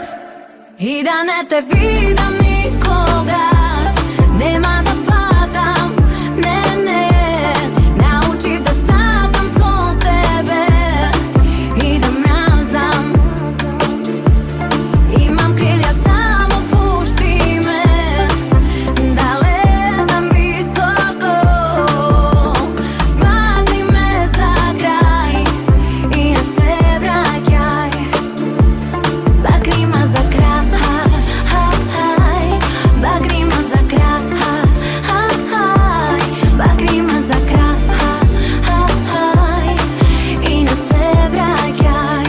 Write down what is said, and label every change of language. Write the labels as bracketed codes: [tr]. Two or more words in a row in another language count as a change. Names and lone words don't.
[mk] И да не те видам никогаш, нема да падам, не, научив да сакам со тебе и да мразам. Имам крилја, само пушти ме да летам високо. [sr] Bakni me za kraj i ne se vraćaj. Bakni me za kraj, bakni me za kraj, bakni me za kraj i ne se vraćaj.